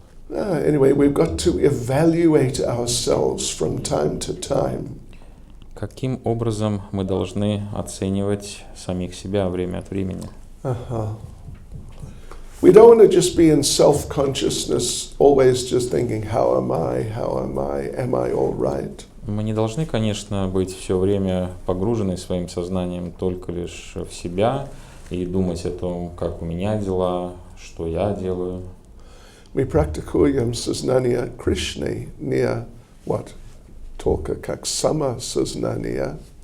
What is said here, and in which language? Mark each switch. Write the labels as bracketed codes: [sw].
[en] Anyway, we've got to evaluate ourselves from time to time. [ru] Каким образом мы должны оценивать самих себя время от времени? [en] We don't want to just be in self-consciousness, always just thinking, how am I all right? [ru] Мы не должны, конечно, быть все время погружены своим сознанием только лишь в себя и думать о том, как у меня дела, что я делаю. Мы практикуем сознание Кришны, не вот, только как самосознание.